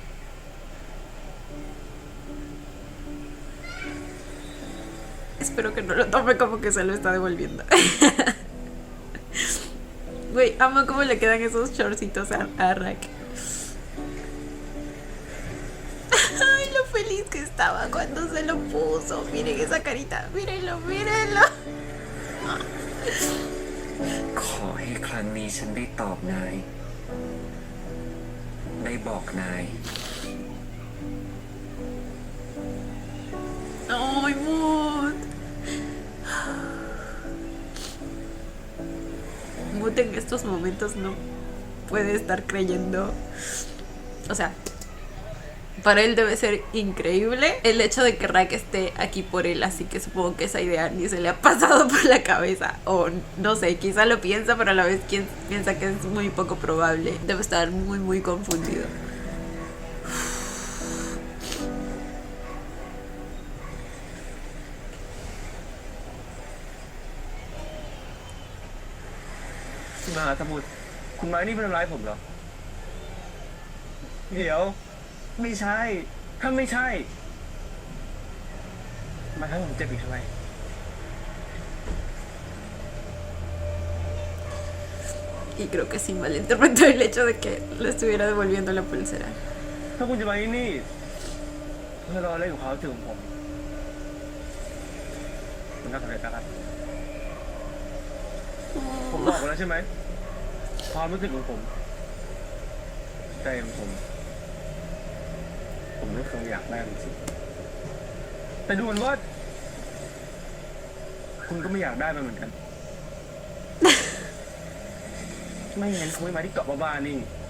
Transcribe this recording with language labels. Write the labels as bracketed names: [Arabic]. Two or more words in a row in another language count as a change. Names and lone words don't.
[Spanish] Espero que no lo tome como que se lo está devolviendo. Güey, amo cómo le quedan esos shortcitos a Rack. estaba cuando se lo puso. Miren esa carita, mírenlo, mírenlo. [Thai] ขอให้ครั้งนี้ฉันได้ตอบนาย ได้บอกนาย [Spanish] Ay, Mood. Mood en estos momentos no puede estar creyendo. O sea, para él debe ser increíble el hecho de que Rack esté aquí por él, así que supongo que esa idea ni se le ha pasado por la cabeza. O no sé, quizá lo piensa, pero a la vez piensa que es muy poco probable. Debe estar muy, muy confundido. [Thai] มาสมุดคุณไม้นี่เป็นทำร้ายผมเหรอ เดี๋ยว ไม่ใช่ ถ้าไม่ใช่ มาทำให้ผมเจ็บอีกทำไม [Spanish] Y creo que sí malinterpretó el hecho de que le estuviera devolviendo la pulsera. [Thai] ถ้าคุณจะมาที่นี่เพื่อรอเล่นกับความรู้สึกของผมคุณน่าสนใจนะครับผมบอกไปแล้วใช่ไหมความรู้สึกของผมใจของผมไม่เคยอยากได้จริงๆแต่ดูเหมือนว่า คุณก็ไม่อยากได้มันเหมือนกัน ไม่งั้นคุณไม่มาที่เกาะบ้าๆนี่